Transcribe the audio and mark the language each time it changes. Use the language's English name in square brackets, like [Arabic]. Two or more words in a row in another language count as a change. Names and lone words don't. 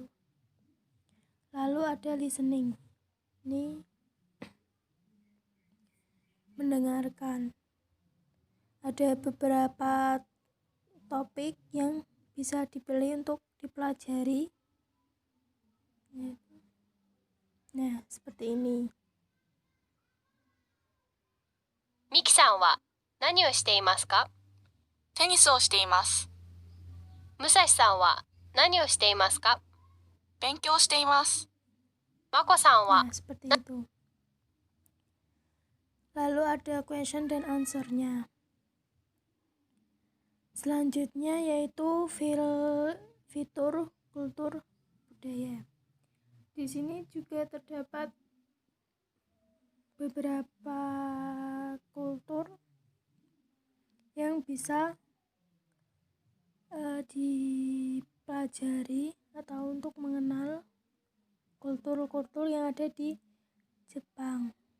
[Indonesian] Lalu ada listening, ini mendengarkan. Ada beberapa topik yang bisa dipilih untuk dipelajari. Nah, seperti ini. [Japanese] Mikiさんは何をしていますか？テニスをしています。武蔵さんは何をしていますか？勉強しています。まこさんは [Indonesian] Nah, seperti itu. Lalu ada question dan answer-nya. Selanjutnya yaitu fitur kultur budaya. Di sini juga terdapat beberapa kultur yang bisa dipelajari atau untuk mengenal kultur-kultur yang ada di Jepang.